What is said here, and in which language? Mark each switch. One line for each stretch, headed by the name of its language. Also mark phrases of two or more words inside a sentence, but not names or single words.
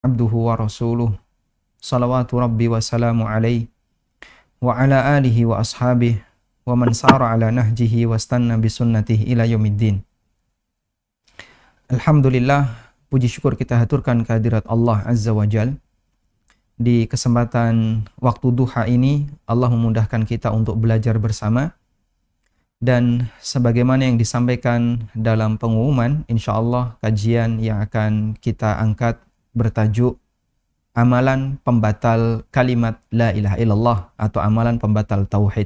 Arabic: عبده ورسوله صلوات ربي وسلامه عليه وعلى آله وأصحابه ومن سار على نهجه واستن بسنته إلى يوم الدين.
Indonesian: Alhamdulillah, puji syukur kita haturkan kehadirat Allah
Arabic: عز وجل.
Indonesian: Di kesempatan waktu duha ini Allah memudahkan kita untuk belajar bersama, dan sebagaimana yang disampaikan dalam pengumuman, insyaallah kajian yang akan kita angkat bertajuk amalan pembatal kalimat
Arabic: لا إله إلا الله
Indonesian: atau amalan pembatal tauhid.